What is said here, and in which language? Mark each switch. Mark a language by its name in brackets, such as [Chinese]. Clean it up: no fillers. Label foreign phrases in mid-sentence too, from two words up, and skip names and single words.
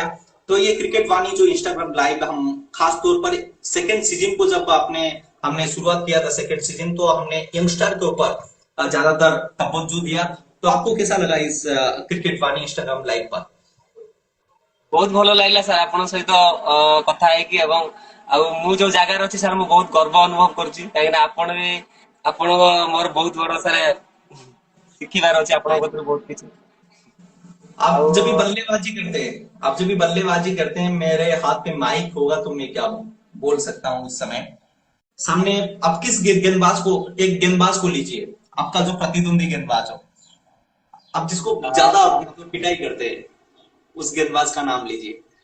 [Hindi] तो ये क्रिकेट वानी जो इंस्टाग्राम लाइव हम खास तौर पर सेकेंड सीजन को जब हमने शुरुआत किया था सेकेंड सीजन, तो हमने यंगस्टर के ऊपर ज्यादातर तवज्जो दिया। तो आपको कैसा लगा इस क्रिकेट वानी इंस्टाग्राम लाइव पर? [Odia] ବହୁତ ଭଲ ଲଗା ସାର୍ ଆପଣ ସହିତ କଥା ହେଇକି, ଏବଂ ଆଉ ମୁଁ ଯୋଉ ଜାଗାରେ ଅଛି ସାର୍ ମୁଁ ବହୁତ ଗର୍ବ ଅନୁଭବ କରୁଛି, କାହିଁକି ନା ଆପଣ ବି ଆପଣ ମୋର ବହୁତ ବଡ ସାର୍ ଶିଖିବାର ଅଛି ଆପଣଙ୍କ କତିରୁ ବହୁତ କିଛି। [Hindi] आप जब भी [Odia] ଆଉ [Hindi] बल्लेबाजी करते हैं, आप जब भी बल्लेबाजी करते हैं, मेरे हाथ में माइक होगा तो मैं क्या बोल सकता हूँ उस समय। सामने आप किस गेंदबाज को, एक गेंदबाज को लीजिए, आपका जो प्रतिद्वंदी गेंदबाज हो, आप जिसको ज्यादा मतलब पिटाई करते हैं उस गेंदबाज का नाम लीजिए।